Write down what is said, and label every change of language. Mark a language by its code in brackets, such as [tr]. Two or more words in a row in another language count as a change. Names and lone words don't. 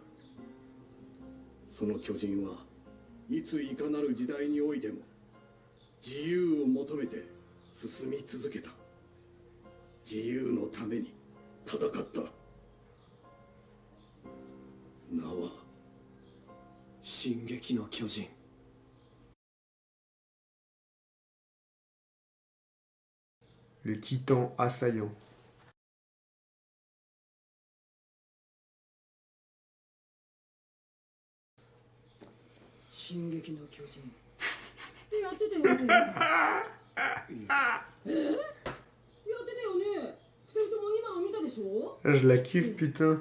[ja] その巨人はいついかなる時代においても自由を求めて進み続けた。自由のために戦った。名は進撃の巨人。 [fr] Le titan assaillant. [ja] 進撃の巨人やってたよねやってたよね。二人とも今の見たでしょ。 [fr] Je la kiffe, putain.